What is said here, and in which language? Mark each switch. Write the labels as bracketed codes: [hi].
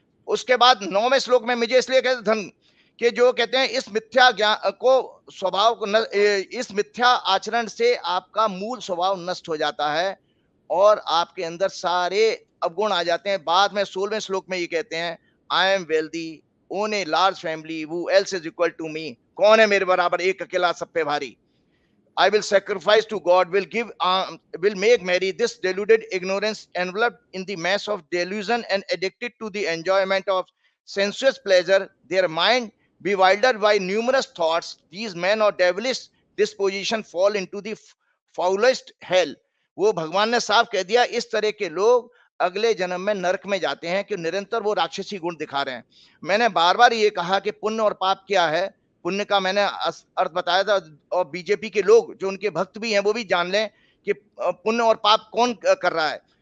[hi] उसके बाद 9वें श्लोक में मुझे इसलिए कहते धन कि जो कहते हैं इस मिथ्या ज्ञान को स्वभाव को इस मिथ्या आचरण से आपका मूल स्वभाव नष्ट हो जाता है और आपके अंदर सारे अवगुण आ जाते हैं। बाद में 16वें श्लोक में ये कहते हैं [en] I am wealthy, own a large family, who else is equal to me, [hi] कौन है मेरे बराबर, एक अकेला सब पे भारी। [en] I will sacrifice to God, will make merry this deluded ignorance, enveloped in the mass of delusion and addicted to the enjoyment of sensuous pleasure, their mind bewildered by numerous thoughts, these men of devilish disposition fall into the foulest hell। [hi] वो भगवान ने साफ कह दिया इस तरह के लोग अगले जन्म में नरक में जाते हैं कि निरंतर वो राक्षसी गुण दिखा रहे हैं। मैंने बार बार ये कहा कि पुण्य और पाप क्या है, पुण्य का मैंने अर्थ बताया था और बीजेपी के लोग जो उनके भक्त भी हैं वो भी जान लें कि पुण्य और पाप कौन कर रहा है।